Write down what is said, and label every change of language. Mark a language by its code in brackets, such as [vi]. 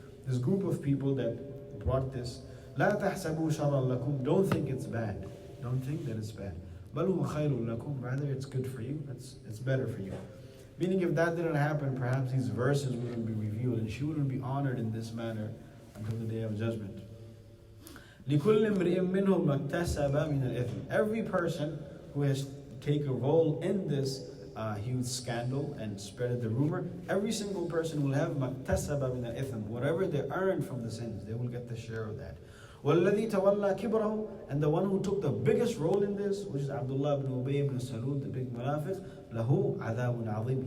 [en] This group of people that brought this, [ar] لا تحسبوا شرا لكم. [en] Don't think it's bad. Don't think that it's bad. [ar] بل هو خير لكم. [en] Rather, it's good for you. It's better for you. Meaning, if that didn't happen, perhaps these verses wouldn't be revealed, and she wouldn't be honored in this manner until the day of judgment. [ar] لكل امرئ منهم ما اكتسب من الإثم. [en] Every person who has taken a role in this huge scandal and spread the rumor, every single person will have [ar] ما اكتسب من الإثم. [en] Whatever they earned from the sins, they will get the share of that. [ar] وَالَّذِي تَوَلَّى كِبْرَهُ. [en] And the one who took the biggest role in this, which is Abdullah ibn Ubay ibn Salul, the big munafiq, [ar] لَهُ عَذَابٌ عَظِيمٌ.